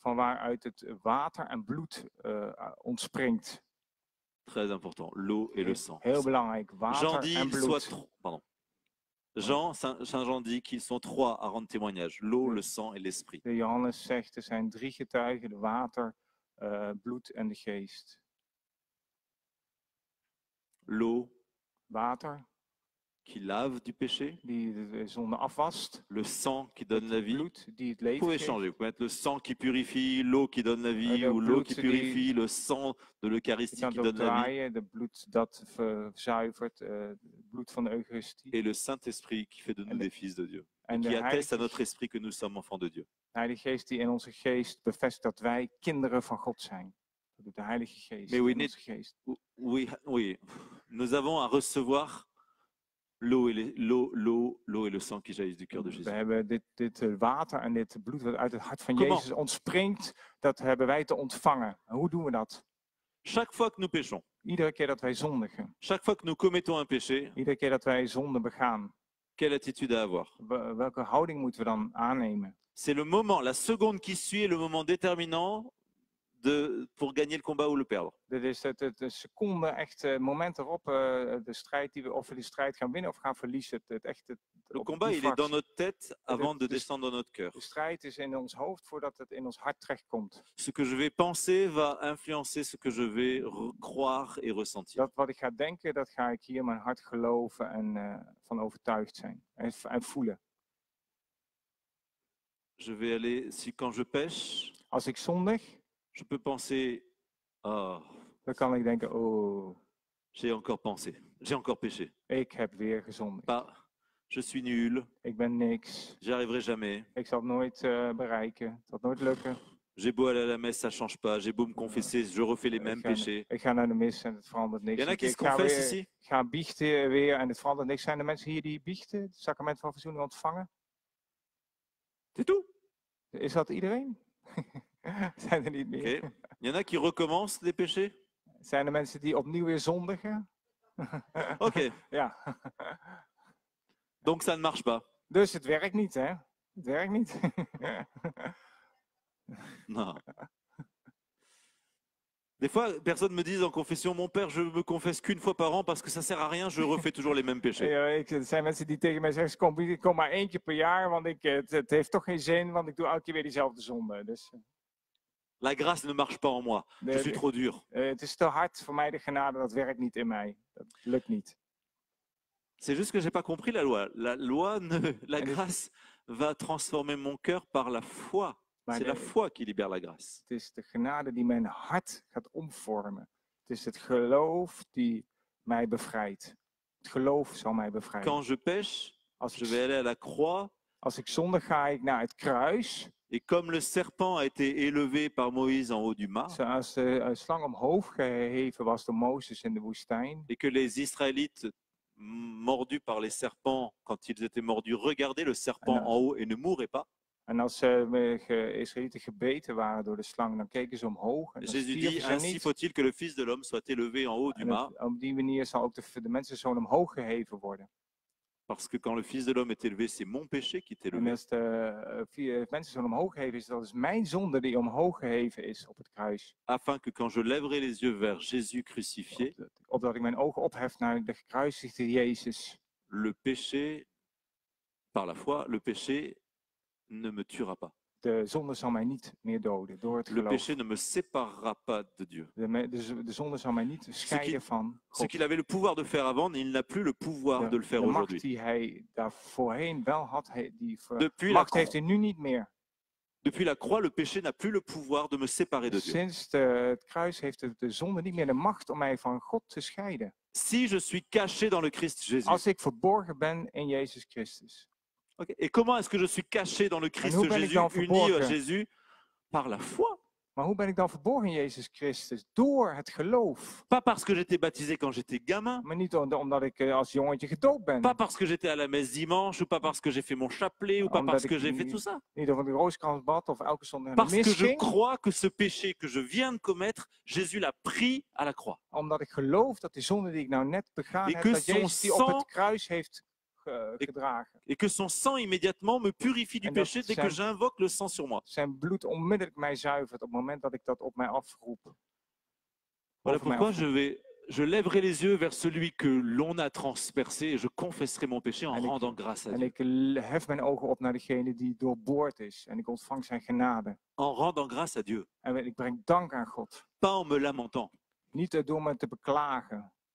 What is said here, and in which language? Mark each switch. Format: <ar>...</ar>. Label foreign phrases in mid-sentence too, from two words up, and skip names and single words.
<nl>Van waaruit het water en bloed ontspringt.</nl> <fr>Très important, l'eau et le sang.</fr> <nl>Heel belangrijk,</nl> <fr>Jean</fr> <nl>water</nl> <fr>dit,</fr> <nl>en bloed.</nl> <fr>pardon. Saint Jean dit qu'ils sont trois à rendre témoignage, l'eau, le sang et l'esprit.</fr> <nl>De Johannes zegt, er zijn 3 getuigen, de water, bloed en de geest.</nl> <fr>L'eau</fr> <nl>Water,</nl> <fr>qui lave du péché,</fr> <nl>die de zonde afwast.</nl> <fr>le sang qui donne la vie.</fr> <nl>Bloed, die het</nl> <fr>Vous</fr> <nl>leven</nl> <fr>pouvez</fr> <nl>geeft.</nl> <fr>changer, vous pouvez mettre le sang qui purifie, l'eau qui donne la vie, le ou l'eau</fr> <nl>bloed</nl> <fr>qui</fr> <nl>die-</nl> <fr>purifie, le sang de</fr> <nl>Je</nl> <fr>l'Eucharistie</fr> <nl>kan</nl> <fr>qui</fr> <nl>het ook</nl> <fr>donne la vie,</fr> <nl>draaien, de bloed dat verzuivert, het bloed van de Eucharistie.</nl> <fr>et le Saint-Esprit qui fait de nous</fr> <nl>En de-</nl> <fr>des fils de Dieu,</fr> <nl>En</nl> <fr>et</fr> <nl>de</nl> <fr>qui atteste à</fr> <nl>Heilige,</nl> <fr>notre esprit que nous sommes enfants de Dieu.</fr> <nl>Heilige Geest die in onze geest bevestigt dat wij kinderen van God zijn. Dat doet de Heilige Geest</nl> <fr>Mais we</fr> <nl>in need- onze geest.</nl> <fr>Oui, oui, nous avons à recevoir l'eau et le sang qui jaillissent du cœur de</fr> <nl>We</nl> <fr>Jésus.</fr> <nl>hebben dit water en dit bloed wat uit het hart van</nl> <fr>Comment?</fr> <nl>Jezus ontspringt, dat hebben wij te ontvangen. En hoe doen we dat?</nl> <fr>Chaque fois que nous péchons,</fr> <nl>Iedere keer dat wij zondigen,</nl> <fr>chaque fois que nous commettons un péché,</fr> <nl>iedere keer dat wij zonde begaan,</nl> <fr>quelle attitude à avoir?</fr> <nl>welke houding moeten we dan aannemen?</nl> <fr>C'est le moment, la seconde qui suit est le moment déterminant pour gagner le combat ou le perdre.</fr> <nl>Dit is de seconde, echt het moment erop, de strijd of we die strijd gaan winnen of gaan verliezen.</nl> <fr>Le</fr> <nl>op</nl> <fr>combat,</fr> <nl>die</nl> <fr>il est dans</fr> <nl>fractie.</nl> <fr>notre tête avant de</fr> <nl>Dus-</nl> <fr>descendre dans notre cœur.</fr> <nl>De strijd is in ons hoofd voordat het in ons hart terechtkomt.</nl> <fr>Ce que je vais penser va influencer ce que je vais croire et ressentir.</fr> <nl>Dat wat ik ga denken, dat ga ik hier in mijn hart geloven en van overtuigd zijn en voelen.</nl> <fr>Je vais aller, quand je pêche,</fr> <nl>Als ik zondig,</nl> <fr>je peux penser, oh,</fr> <nl>dan kan ik denken, oh,</nl> <fr>j'ai encore pensé, j'ai encore péché.</fr> <nl>ik heb weer gezondigd.</nl> <fr>Je suis nul,</fr> <nl>Ik ben niks.</nl> <fr>j'y arriverai jamais.</fr> <nl>Ik zal het nooit bereiken. Het zal nooit lukken.</nl> <fr>J'ai beau aller à la messe, ça change pas. J'ai beau me confesser, je refais les mêmes péchés.</fr> <nl>Ik ga naar de mis en het verandert niks.</nl> <fr>Il y en a qui se</fr> <nl>Ik ga</nl> <fr>confessent</fr> <nl>weer,</nl> <fr>ici.</fr> <nl>ga biechten weer en het verandert niks. Zijn er mensen hier die biechten, het sacrament van verzoening ontvangen?</nl> <fr>C'est tout.</fr> <nl>Is dat iedereen? Zijn er niet meer? Ok.</nl> <fr>Il y en a qui recommencent les péchés.</fr> <nl>Zijn er mensen die opnieuw weer zondigen? Ok. Ja.</nl> <fr>Donc ça ne marche pas.</fr> <nl>Dus het werkt niet, hè? Het werkt niet.</nl> <fr>Non. Des fois, personnes me disent en confession, mon père, je me confesse qu'une fois par an parce que ça sert à rien, je refais toujours les mêmes péchés.</fr> <nl>Ja, er zijn mensen die tegen mij zeggen, ik kom maar 1 keer per jaar, want het heeft toch geen zin, want ik doe elke keer weer diezelfde zonde. Dus,</nl> <fr>La grâce ne marche pas en moi. Je suis trop dur.</fr> <nl>het is te hard voor mij, de genade, dat werkt niet in mij. Dat lukt niet.</nl> <fr>C'est juste que j'ai pas compris la loi. La loi, la</fr> <nl>En dit-</nl> <fr>grâce va transformer mon cœur par la foi.</fr> <nl>Maar</nl> <fr>C'est la foi qui libère la grâce.</fr> <nl>het is de genade die mijn hart gaat omvormen. Het is het geloof die mij bevrijdt. Het geloof zal mij bevrijden.</nl> <fr>Quand je pêche,</fr> <nl>Als</nl> <fr>je vais</fr> <nl>ik,</nl> <fr>aller à la croix.</fr> <nl>als ik zondig ga ik naar het kruis.</nl> <fr>Et comme le serpent a été élevé par Moïse en haut du mât,</fr> <nl>Zoals de slang omhoog geheven was door Mozes in de woestijn.</nl> <fr>et que les Israélites, mordus par les serpents, quand ils étaient mordus, regardaient le serpent Alors- en haut et ne mouraient pas.</fr> <nl>En als Israëlieten gebeten waren door de slang, dan keken ze omhoog. En dan</nl> <fr>Jésus dit,</fr> <nl>stierven ze</nl> <fr>ainsi</fr> <nl>niet.</nl> <fr>faut-il que le Fils de l'homme soit élevé en haut du</fr> <nl>En</nl> <fr>mât,</fr> <nl>op die manier zal ook de mensenzoon omhoog geheven worden.</nl> <fr>parce que quand le Fils de l'homme est élevé, c'est mon péché qui est</fr> <nl>En</nl> <fr>élevé.</fr> <nl>als de mensenzoon omhoog geheven is, dat is mijn zonde die omhoog geheven is op het kruis.</nl> <fr>Afin que quand je lèverai les yeux vers Jésus crucifié,</fr> <nl>Opdat ik mijn ogen ophef naar de gekruisigde Jezus.</nl> <fr>le péché, par la foi, le péché ne me tuera pas.</fr> <nl>De zonde zal mij niet meer doden door het</nl> <fr>Le</fr> <nl>geloof.</nl> <fr>péché ne me séparera pas de Dieu.</fr> <nl>De zonde zal mij niet scheiden van</nl> <fr>Ce</fr> <nl>God.</nl> <fr>qu'il avait le pouvoir de faire avant, il n'a plus le pouvoir de le faire</fr> <nl>De macht</nl> <fr>aujourd'hui.</fr> <nl>die hij daar voorheen wel had, die</nl> <fr>Depuis</fr> <nl>macht</nl> <fr>la</fr> <nl>heeft hij nu niet meer.</nl> <fr>Depuis la croix, le péché n'a plus le pouvoir de me séparer de Dieu.</fr> <nl>Sinds het kruis heeft de zonde niet meer de macht om mij van God te scheiden.</nl> <fr>Si je suis caché dans le Christ Jésus.</fr> <nl>Als ik verborgen ben in Jezus Christus. Okay.</nl> <fr>Et comment est-ce que je suis caché dans le Christ</fr> <nl>hoe ben ik</nl> <fr>Jésus,</fr> <nl>dan</nl> <fr>uni</fr> <nl>verborgen?</nl> <fr>à Jésus? Par la foi.</fr> <nl>Maar hoe ben ik dan verborgen in Jezus Christus? Door het geloof.</nl> <fr>Pas parce que j'étais baptisé quand j'étais gamin.</fr> <nl>Maar niet omdat ik als jongetje gedoopt ben.</nl> <fr>Pas parce que j'étais à la messe dimanche, ou pas parce que j'ai fait mon chapelet, ou pas</fr> <nl>Omdat</nl> <fr>parce</fr> <nl>ik</nl> <fr>que j'ai fait tout ça.</fr> <nl>niet of ik de Rooskrans bad of elke zondag naar de</nl> <fr>Parce que</fr> <nl>mis</nl> <fr>je</fr> <nl>ging.</nl> <fr>crois que ce péché que je viens de commettre, Jésus l'a pris à la croix.</fr> <nl>Omdat ik geloof dat die zonde die ik nou net begaan</nl> <fr>Et</fr> <nl>heb,</nl> <fr>que</fr> <nl>dat</nl> <fr>son</fr> <nl>Jezus die op</nl> <fr>sang-</fr> <nl>het kruis heeft gedragen.</nl> <fr>Et que son sang immédiatement me purifie du</fr> <nl>En dat</nl> <fr>péché dès que j'invoque le sang sur moi.</fr> <nl>Zijn bloed onmiddellijk mij zuivert op het moment dat ik dat op mij afroep.</nl> <fr>Voilà</fr> <nl>Over mij</nl> <fr>pourquoi</fr> <nl>afroep.</nl> <fr>je lèverai les yeux vers celui que l'on a transpercé et je confesserai mon péché en</fr> <nl>En ik-</nl> <fr>rendant grâce à</fr> <nl>En</nl> <fr>Dieu.</fr> <nl>ik hef mijn ogen op naar degene die doorboord is. En ik ontvang zijn genade.</nl> <fr>En rendant grâce à Dieu.</fr> <nl>En ik breng dank aan God.</nl> <fr>Pas en me lamentant.</fr> <nl>Niet door me te beklagen.</nl>